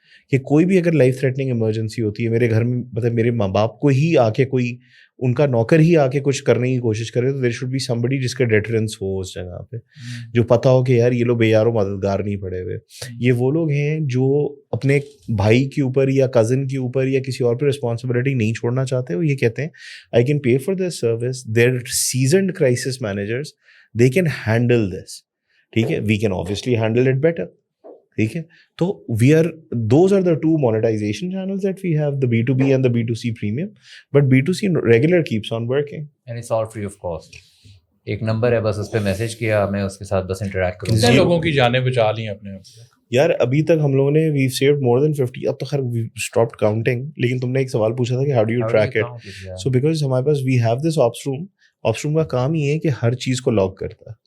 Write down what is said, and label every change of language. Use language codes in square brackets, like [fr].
[ur] کہ کوئی بھی اگر لائف تھریٹننگ ایمرجنسی ہوتی ہے میرے گھر میں, مطلب میرے ماں باپ کو ہی آ کے کوئی ان کا نوکر ہی آ کے کچھ کرنے کی کوشش کرے تو [en] there should be somebody [ur] جس کا ڈیٹرنس ہو اس جگہ پہ, جو پتہ ہو کہ یار یہ لوگ بے یار و مددگار نہیں پڑے ہوئے. یہ وہ لوگ ہیں جو اپنے بھائی کے اوپر یا کزن کے اوپر یا کسی اور پہ رسپانسبلٹی نہیں چھوڑنا چاہتے. وہ یہ کہتے ہیں [en] I can pay for this service, they're seasoned crisis managers, they can handle this. [ur] ٹھیک ہے, [en] We can obviously handle it better. [ur] ٹھیک ہے, تو [en] We are those are the two monetisation channels that we have, the B2B and the B2C premium. But B2C regular keeps on working and it's all free of cost. [ur] ایک number ہے بس, اس پہ message کیا, میں اس کے ساتھ بس interact کروں. کتنے لوگوں کی جانیں بچا لی ہیں اپنے یار ابھی تک ہم لوگوں نے [en] We saved more than 50. [ur] اب تو خیر [en] we stopped counting, [ur] لیکن تم نے ایک سوال پوچھا تھا کہ [en] How do you track it. [ur] So because ہمارے پاس [en] we have this [ur] آپس روم کا کام یہ ہے کہ ہر چیز کو لاگ کرتا ہے.